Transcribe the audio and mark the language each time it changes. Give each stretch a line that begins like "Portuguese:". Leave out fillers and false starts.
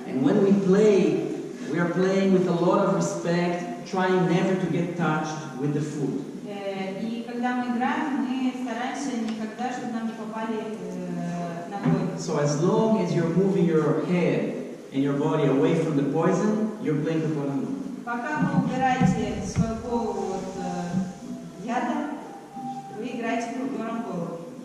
English: And when we play, we are playing with a lot of respect, trying never to get touched with the foot.
Russian: И когда мы играем, мы стараемся никогда, чтобы нам не попали ногой.
English: So as long as you're moving your head and your body away from the poison, you're playing capoeira Angola.
Russian: Пока вы убираете свою голову от яда, вы играете капоэи Анголу.